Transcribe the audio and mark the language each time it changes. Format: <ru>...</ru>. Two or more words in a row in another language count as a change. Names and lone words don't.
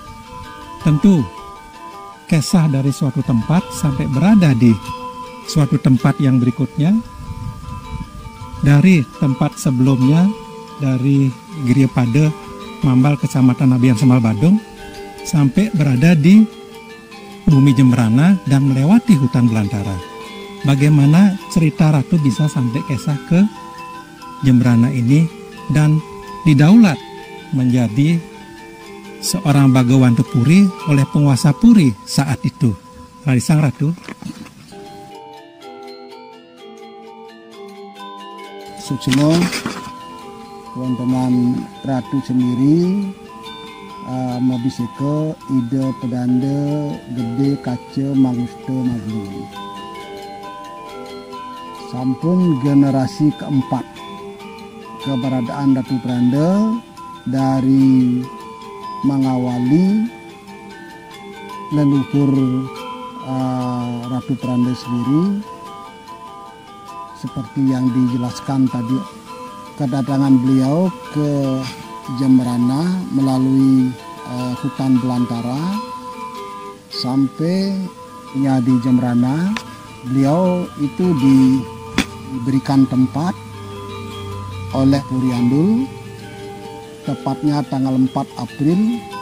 <id>Tentu kisah dari suatu tempat sampai berada di suatu tempat yang berikutnya, dari tempat sebelumnya, dari Griya Pada Mambal Kecamatan Nabian Semal Badung, sampai berada di bumi Jembrana dan melewati hutan belantara. Bagaimana cerita Ratu bisa sampai kisah ke Jembrana ini dan didaulat menjadi seorang Bagawanta Puri oleh penguasa Puri saat itu. Sang Ratu.</id> <ban>Suksmo wontenan Ratu sendiri mabisike Ida Pedanda Gede Kaca Manggusta Maglung.</ban> <id>Sampun generasi keempat keberadaan Ratu Pedanda dari mengawali leluhur Ratu Pedanda sendiri. Seperti yang dijelaskan tadi, kedatangan beliau ke Jembrana melalui hutan belantara, sampai di Jembrana beliau itu diberikan tempat oleh Puri Andul, tepatnya tanggal 4 April</id>